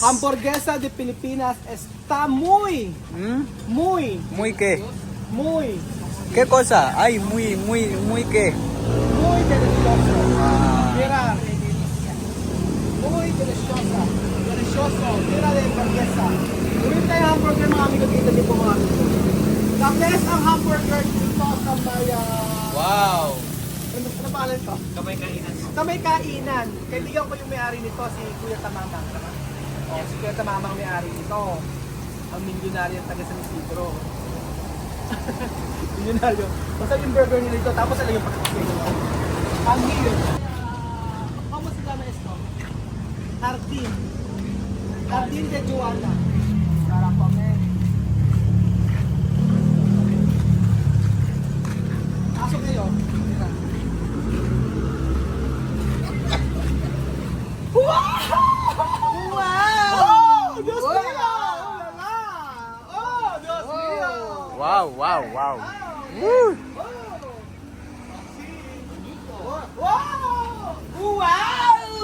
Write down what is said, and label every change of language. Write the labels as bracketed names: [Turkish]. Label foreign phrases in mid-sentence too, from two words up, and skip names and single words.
[Spanish] Hamburguesa de Pilipinas está muy ¿Muy qué? muy ¿Qué cosa? Ay, muy qué. muy delicioso. Ah. Mira. Muy deliciosa. Delicioso. Mira de hamburguesa. [Filipino] Ahorita yung hamburger mga amigo dito di po mga amigo. [English] The best [Filipino] ang hamburger dito sa may Wow. ano pangalan to? Kamay Kainan. Kaibigan ko yung may-ari nito, si Kuya Tamamang. Oh, si Kuya Tamamang may-ari nito. Ang milyonaryo taga San Isidro. Milyonaryo. Basta yung burger nila ito, tapos alam yung pagkakas. Ang hilot. [Spanish] Como se llama esto? Jardín. Jardín de Joanna. Para comer. [Filipino] Pasok kayo. [Spanish] Mira. Wow! Oh, Dios mío! Oh, Dios mío! Wow, wow, wow. Wow! Wow!